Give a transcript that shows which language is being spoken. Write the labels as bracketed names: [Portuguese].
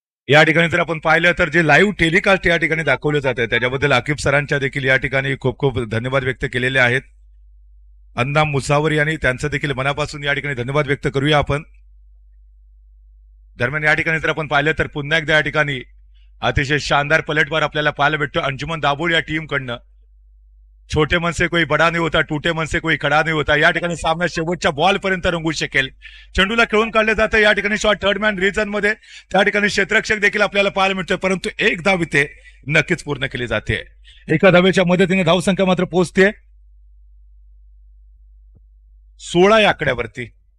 [Marathi] या ठिकाणी जर आपण पाहिलं तर जे लाईव्ह टेलिकास्ट या ठिकाणी दाखवलं जात आहे त्याच्याबद्दल आकिब सरांच्या देखील या ठिकाणी खूप खूप धन्यवाद व्यक्त केलेले आहेत. अन्ना मुसावर यांनी त्यांचं देखील मनापासून या ठिकाणी धन्यवाद व्यक्त करूया आपण. दरम्यान या ठिकाणी जर आपण पाहिलं तर पुन्हा एकदा या ठिकाणी अतिशय शानदार पलटवार आपल्याला पाहायला भेटतो अंजुमन दाभोळ या टीम कडनं. [Hindi] छोटे मन से कोई बडा नहीं होता, टूटे मन से कोई खडा नहीं होता. [Marathi] या ठिकाणी सामना शेवटच्या बॉल पर्यंत रंगू शकेल. चेंडूला खेळून काढलं जातं या ठिकाणी शॉट थर्ड मॅन रिजन मध्ये. त्या ठिकाणी क्षेत्ररक्षक देखील आपल्याला पाहायला मिळतोय परंतु एक धाव इथे नक्कीच पूर्ण केली जाते. एका धावेच्या मदतीने धावसंख्या मात्र पोहोचते 16 या आकड्यावरती.